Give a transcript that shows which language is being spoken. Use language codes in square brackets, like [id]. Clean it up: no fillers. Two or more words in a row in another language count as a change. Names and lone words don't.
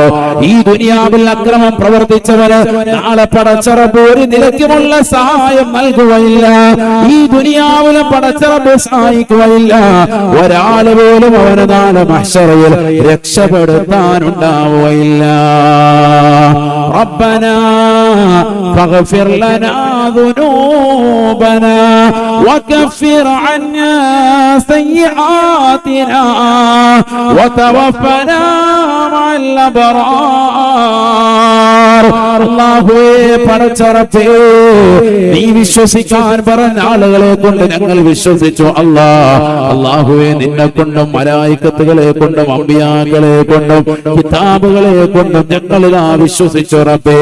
[ml] ഈ ദുനിയാവിൽ അക്രമം പ്രവർത്തിച്ചവന് നാളെ പടച്ചറബ് ഒരു നിലയ്ക്കുമുള്ള സഹായം നൽകുകയില്ല. ഈ ദുനിയാവിലും പടച്ചറബ് സഹായിക്കുകയില്ല. ഒരാൾ പോലും അവന് നാളെ മഹ്ശറിൽ രക്ഷപ്പെടുത്താനുണ്ടാവുകയില്ല. [ar] ربنا فاغفر لنا ذنوبنا وكفر عنا سيئاتنا وتوفنا مع الأبرار. [ml] അല്ലാഹുവേ പടച്ചറപ്പേ, നീ വിശ്വസിക്കാൻ പറഞ്ഞ ആളുകളെ കൊണ്ട് ഞങ്ങൾ വിശ്വസിച്ചു അല്ലാഹ്. അല്ലാഹുവേ, നിന്നെ കൊണ്ടും മലായികത്തുകളെ കൊണ്ടും അമ്പിയാക്കളെ കൊണ്ടും കിതാബുകളെ കൊണ്ടും ഞങ്ങളിതാ വിശ്വസിച്ചു റബ്ബേ.